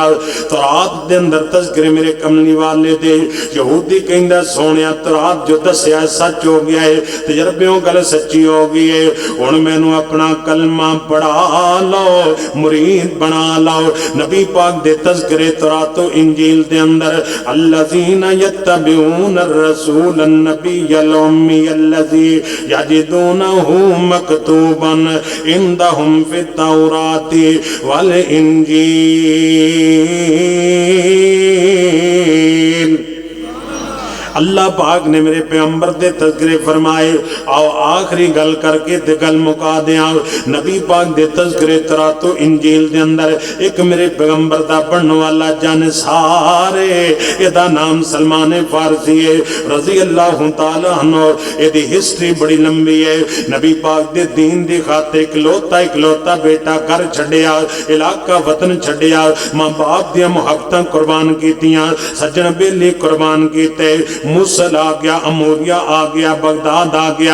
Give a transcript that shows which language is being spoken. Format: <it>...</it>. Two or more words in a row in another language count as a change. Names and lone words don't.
<pa>تورات دے اندر تذکرے میرے کملی والے دے، یہودی کہندا سوہنیا تورات جو دسیا سچ ہو گیا ہے، تجربیوں گل سچی ہو گئی ہے. ہن مینوں اپنا کلمہ پڑھا لو، مرید بنا لو. نبی پاک دے تذکرے تورات و انجیل دے اندر</pa> <ar>الذين يتبعون رسول النبي الأمي الذي يجدونه مكتوبا عندهم في التوراة والإنجيل.</ar> <pa>اللہ پاک نے میرے پیغمبر دے تذکرے فرمائے. آؤ آخری گل کر کے تے گل مکا دیں. نبی پاک دے تذکرے تورات و انجیل دے اندر ایک میرے پیغمبر دا پڑھنے والا جن سارے، ایدا نام سلمان فارسی ہے رضی اللہ تعالیٰ عنہ. ایدی ہسٹری بڑی لمبی ہے۔ نبی پاک دے دین دی خاطر اکلوتا بیٹا گھر چھڈیا، علاقہ وطن چھڈیا، ماں باپ دی محبتاں قربان کیتیاں، سجن بیلی قربان کیتے. موصل آ گیا، اموریہ آ گیا، بغداد آ گیا.</pa>